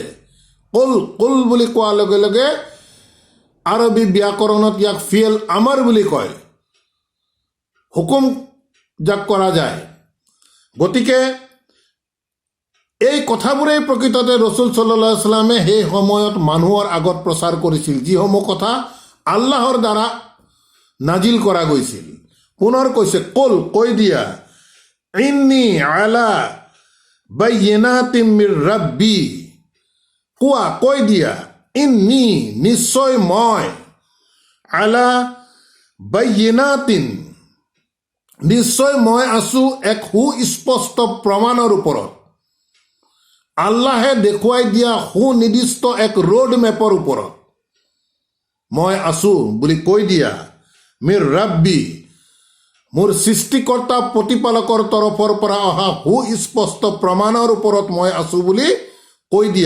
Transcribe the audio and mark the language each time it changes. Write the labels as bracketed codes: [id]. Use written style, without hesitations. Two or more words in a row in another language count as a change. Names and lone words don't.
[as] কল কল বুলি কোৱাৰ লগে লগে আৰবী ব্যাকৰণত ইয়াক [ar] فعل أمر [as] বুলি কয়, হুকুম যাক কৰা যায়। গতিকে এই কথাবোৰেই প্ৰকৃততে ৰসুল [ar] صلى الله عليه وسلم [as] সেই সময়ত মানুহৰ আগত প্ৰচাৰ কৰিছিল, যিসমূহ কথা আল্লাহৰ দ্বাৰা নাজিল কৰা গৈছিল। পুনৰ কৈছে কল, কৈ দিয়া, [ar] إني على بينة من ربي, [as] কোৱা, কৈ দিয়া, [ar] ইন্নী [as] নিশ্চয় মই, [ar] على بينة [as] নিশ্চয় মই আছো এক সুস্পষ্ট প্ৰমাণৰ ওপৰত, আল্লাহে দেখুৱাই দিয়া সুনিৰ্দিষ্ট এক [en] road map [as] ওপৰত মই আছো বুলি কৈ দিয়া। [ar] من ربي, [as] মোৰ সৃষ্টিকৰ্তা প্ৰতিপালকৰ তৰফৰ পৰা অহা সুস্পষ্ট প্ৰমাণৰ ওপৰত মই আছো বুলি কৈ দিয়া।